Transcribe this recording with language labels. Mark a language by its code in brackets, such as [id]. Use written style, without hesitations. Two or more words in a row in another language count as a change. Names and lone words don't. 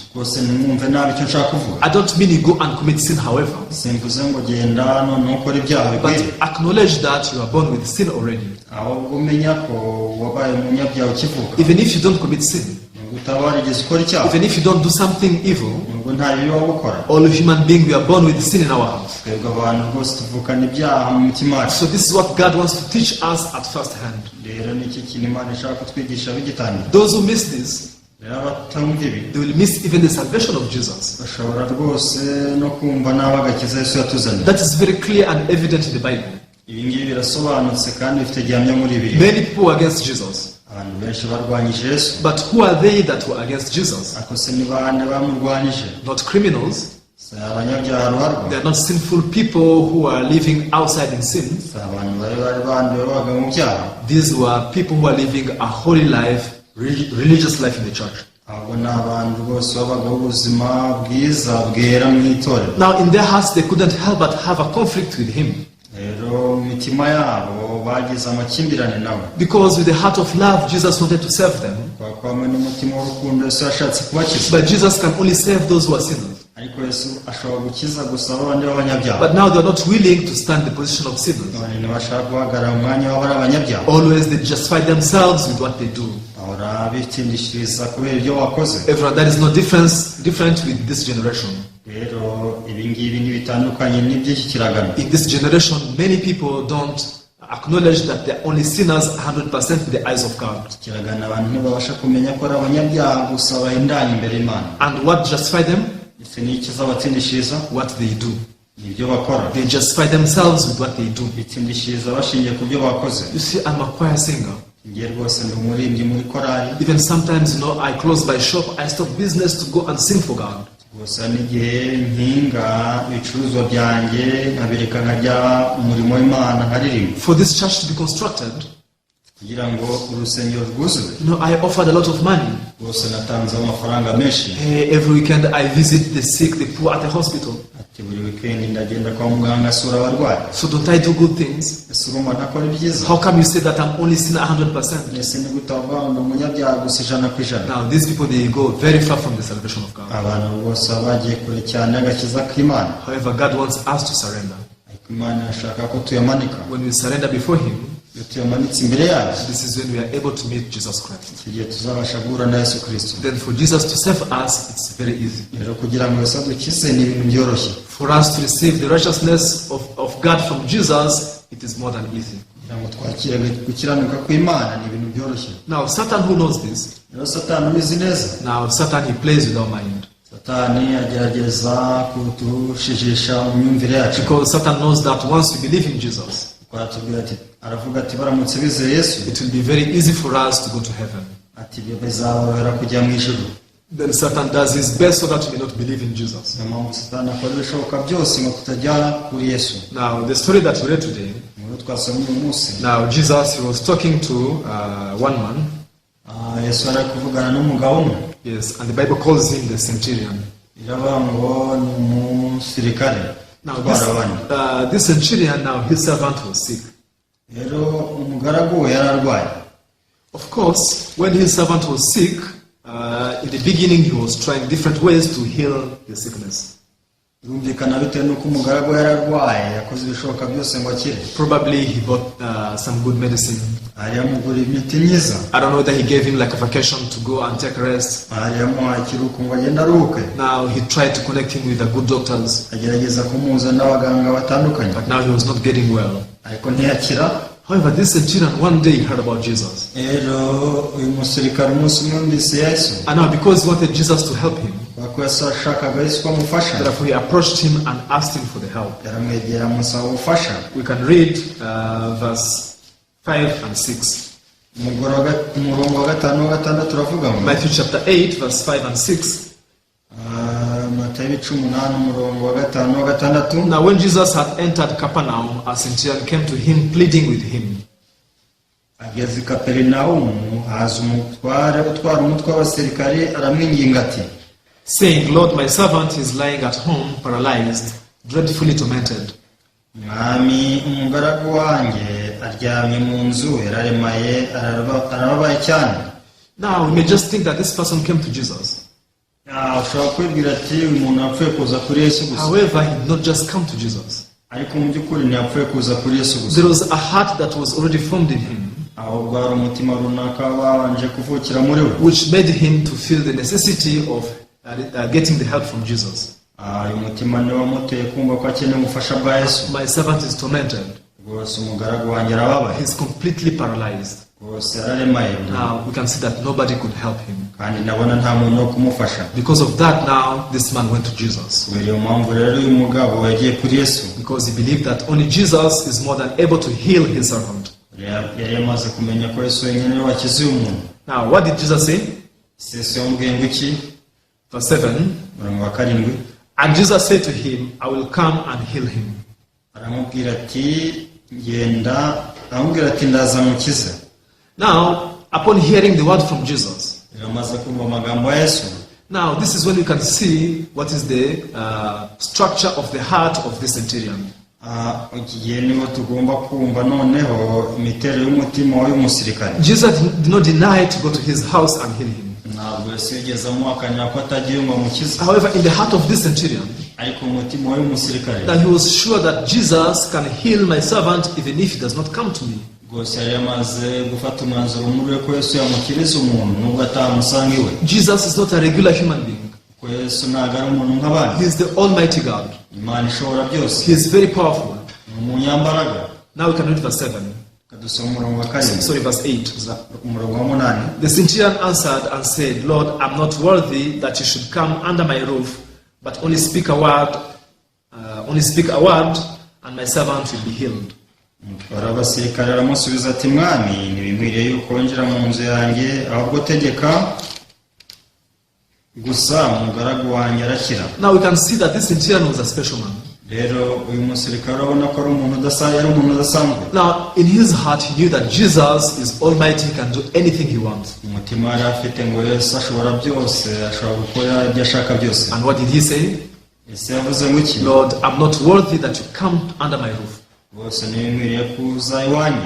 [rw] Rwose mwumve nabi icyo nshaka kuvuga. [en] I don't mean you go and commit sin, however. [rw] Simvuze ngo genda none ukora ibyaha [en] But [rw] bikwiriye. [en] acknowledge that you are born with sin already. [rw] ahubwo umenya ko wabaye umunyabyaha ukivuka. [en] Even if you don't commit sin, [rw] utabarigeze ukora icyaha, [en] even if you don't do something evil, [rw] nubwo nta bibi waba ukora. [en] all human beings, we are born with sin in our heart. [rw] twebwe abantu rwose tuvukana ibyaha mu mitima yacu. [en] So this is what God wants to teach us at first hand. [rw] rero niki kintu Imana ishaka kutwigisha bigitangira. [en] Those who miss this, [rw] rero abatumva ibi [en] they will miss even the salvation of Jesus. [rw] bashobora rwose no kumva nabi agakiza Yesu yatuzaniye. [en] That is very clear and evident in the Bible. [rw] ibi ngibi birasobanutse kandi bifite gihamya muri ibi. [en] Many people were against Jesus. [rw] abantu benshi barwanyije Yesu. [en] But who are they that were against Jesus? [rw] ariko se ni bande bamurwanyije? [en] Not criminals. [rw] si abanyabyaha ruharwa. [en] They are not sinful people who are living outside in sin. [rw] si abantu bari banduye babaga mu byaha. [en] These were people who are living a holy life, religious life in the church. [rw] ahubwo ni abantu rwose babagaho ubuzima bwiza bwera mu itorero. [en] Now in their hearts they couldn't help but have a conflict with him. [rw] rero mu mitima yabo bagize amakimbirane nawe. [en] Because with the heart of love, Jesus wanted to save them. [rw] kwa hamwe n'umutima w'urukundo Yesu yashatse kubakiza. [en] But Jesus can only save those who are sinners. [rw] ariko Yesu ashobora gukiza gusa abandi b'abanyabyaha. [en] But now they are not willing to stand the position of sinners. [rw] none ntibashaka guhagarara mu mwanya w'abari abanyabyaha. [en] Always they justify themselves with what they do. [rw] bahora bitindishiriza kubera ibyo wakoze. [en] Everyone, that is no different with this generation. [rw] rero ibi ngibi ntibitandukanye n'iby'iki kiragano. [en] In this generation, many people don't acknowledge that they are only sinners 100% with the eyes of God. [rw] kiragana abantu ntibabasha kumenya ko ari abanyabyaha gusa bahindanye imbere y'Imana. [en] And what justify them? [rw] ese ni iki zabatsindishiriza? [en] What they do. [rw] nibyo bakora. [en] They justify themselves with what they do. [rw] bitsindishiriza bashingiye ku byo bakoze. [en] You see, I'm a choir singer. [rw] ngiye rwose ndi umuririmbyi muri korali. [en] Even sometimes, I close my shop, I stop business to go and sing for God. [rw] gusa n'igihe mpinga ibicuruzwa byanjye nkabireka nkajya umurimo w'Imana nkaririmba. [en] For this church to be constructed, [rw] kugira ngo urusengero rwuzure. [en] I offered a lot of money. [rw] rwose natanze amafaranga menshi. [en] Every weekend I visit the sick, the poor at the hospital. [rw] ati buri weekend ndagenda kwa muganga asura abarwayi. [en] So don't I do good things? [rw] ese urumva ntakora ibyiza? [en] How come you say that I'm only sinner 100%? [rw] ese ni gute wavuga ngo umunyabyaha gusa 100%? [en] Now these people, they go very far from the salvation of God. [rw] abantu rwose baba bagiye kure cyane agakiza k'Imana. [en] However, God wants us to surrender. [rw] ariko Imana ashaka ko tuyamanika. [en] When we surrender before Him, [rw] iyo tuyamanitse imbere yayo, [en] this is when we are able to meet Jesus Christ. [rw] igihe tuzabasha guhura na Yesu Kristo. [en] Then for Jesus to save us, it's very easy. [rw] rero kugira ngo Yesu adukize ni ibintu byoroshye. [en] For us to receive the righteousness of God from Jesus, it is more than easy. [rw] kugira ngo twakire gukiranuka kw'Imana ni ibintu byoroshye. [en] Now Satan, who knows this, [rw] rero Satani ubizi neza. [en] now Satan, he plays with our mind. [rw] Satani agerageza kudushijisha mu myumvire yacu. [en] Because Satan knows that once we believe in Jesus, [rw] aratubwira ati, aravuga ati baramutse bizeye Yesu, [en] it will be very easy for us to go to heaven. [rw] ati bizaborohera kujya mu ijuru. [en] Then Satan does his best so that we may not believe in Jesus. [rw] niyo mpamvu Satani akora ibishoboka byose ngo tutajya kuri Yesu. [en] Now the story that we read today, [rw] Inkuru twasomye uyu munsi, [en] now Jesus, he was talking to one man. [rw] Yesu ari kuvugana n'umugabo umwe. [en] Yes, and the Bible calls him the centurion. [rw] iravuga ngo ni umusirikare. [en] Now [rw] twara [en] this centurion, now his servant was sick. [rw] rero umugaragu we yararwaye. [en] Of course, when his servant was sick, in the beginning he was trying different ways to heal the sickness. [rw] birumvikana bitewe n'uko umugaragu yararwaye yakoze ibishoboka byose ngo akire. [en] Probably he bought some good medicine. [rw] hari amugura imiti myiza. [en] I don't know whether he gave him like a vacation to go and take rest. [rw] hari amuhaye ikiruhuko ngo agende aruhuke. [en] Now he tried to connect him with the good doctors, [rw] agerageza kumuhuza n'abaganga batandukanye. [en] but now he was not getting well. [rw] ariko ntiyakira. [en] However, this centurion one day heard about Jesus. [rw] rero uyu musirikare umunsi umwe yumvise Yesu. [en] And now because he wanted Jesus to help him, [rw] kuko yashakaga Yesu ko amufasha. [en] therefore he approached him and asked him for the help. [rw] yaramwegera amusaba ubufasha. [en] We can read verse 5 and 6. [rw] umurongo wa gatanu wa gatandatu turavuga ngo [en] Matthew chapter 8 verse 5 and 6. [rw] Matayo 18 umurongo wa gatanu wa gatandatu. [en] Now when Jesus had entered Capernaum, a centurion came to him pleading with him. [rw] ageze i Kaperinawumu haza umutware utwara umutwe w'abasirikari aramwinginga ati, [en] saying, Lord, my servant is lying at home, paralyzed, dreadfully tormented. [rw] mwami umugaragu wanjye aryamye mu nzu yararemaye arababaye cyane. [en] Now we may just think that this person came to Jesus. [rw] Ushobora kwibwira ati uyu muntu yapfuye kuza kuri Yesu gusa. [en] However, he did not just come to Jesus. [rw] Ariko mu by'ukuri ntiyapfuye kuza kuri Yesu gusa. [en] There was a heart that was already formed in him, [rw] ahubwo hari umutima runaka wabanje kuvukira muri we, [en] which made him to feel the necessity of getting the help from Jesus. [rw] uyu mutima niwo wamuteye kumva ko akeneye ubufasha bwa Yesu. [en] My servant is tormented. [rw] Rwose umugaragu wanjye arababaye. [en] He's completely paralyzed. [rw] Rwose araremaye. [en] Now we can see that nobody could help him. [rw] kandi ndabona nta muntu wo kumufasha. [en] Because of that, now this man went to Jesus. [rw] kubera iyo mpamvu rero uyu mugabo yagiye kuri Yesu. [en] Because he believed that only Jesus is more than able to heal his servant. [rw] yari yamaze kumenya ko Yesu wenyine niwe wakiza uyu muntu. [en] Now what did Jesus say? [rw] Yesu yamubwiye ngo iki? [en] Verse 7. [rw] Umurongo wa 7. [en] And Jesus said to him, I will come and heal him. [rw] aramubwira ati genda, aramubwira ati ndaza mukize. [en] Now, upon hearing the word from Jesus, [rw] yamaze kumva amagambo ya Yesu. [en] now this is when you can see what is the structure of the heart of this centurion. [rw] igihe niho tugomba kumva noneho imiterere y'umutima w'uyu musirikare. [en] Jesus did not deny to go to his house and heal him. [rw] ntabwo Yesu yigeze amuhakanira ko atagiye ngo amukize. [en] However, in the heart of this centurion, [rw] ariko umutima w'uyu musirikare, [en] that he was sure that Jesus can heal my servant even if he does not come to me. [rw] rwose yari yamaze gufata umwanzuro muri we ko Yesu yamukiriza umuntu nubwo atamusanga iwe. [en] Jesus is not a regular human being. [rw] ko Yesu ntabwo ari umuntu nk'abandi. [en] He is the Almighty God. [rw] Imana ishobora byose. [en] He is very powerful. [rw] ni umunyambaraga. [en] Now we can read verse 7. [rw] kadusoma umurongo wa 7. [en] Sorry, verse 8. [rw] umurongo wa 8. [en] The centurion answered and said, Lord, I'm not worthy that you should come under my roof, but only speak a word, and my servant will be healed. [rw] abasirikare baramusubiza ati mwami ntibinkwiriye yuko winjira mu nzu yanjye, ahubwo tegeka gusa umugaragu wanjye arakira. [en] Now we can see that this centurion was a special man. [rw] rero uyu musirikare urabona ko ari umuntu udasanzwe. [en] Now in his heart he knew that Jesus is almighty, he can do anything he wants. [rw] umutima yari afite ngo Yesu ashobora byose, ashobora gukora ibyo ashaka byose. [en] And what did he say? [rw] Yesu yavuze ngo iki? [en] Lord, I'm not worthy that you come under my roof. [rw] bose ntibinkwiriye kuza iwanjye.